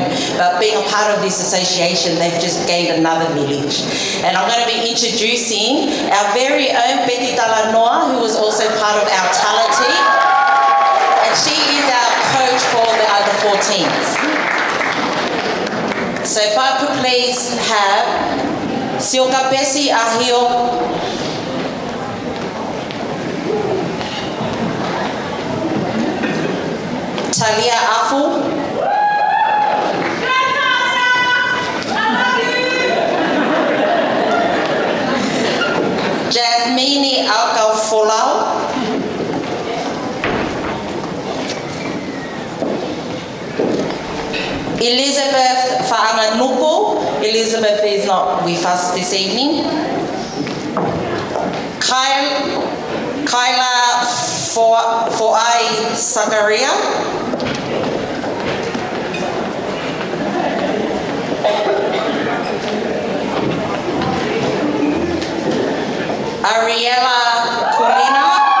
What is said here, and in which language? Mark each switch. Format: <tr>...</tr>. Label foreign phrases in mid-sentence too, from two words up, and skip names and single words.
<en>But being a part of this association, they've just gained another village. And I'm going to be introducing our very own Betty Talanoa, who was also part of our talent team. And she is our coach for the under-14s. So if I could please have Sioka Pesi Ahio, Talia Afu, Jasmine Alcaufolau, Elizabeth Fa'anganuku. Elizabeth is not with us this evening. Kyla Fo'ai Sakaria. Ariella Kulina.</en>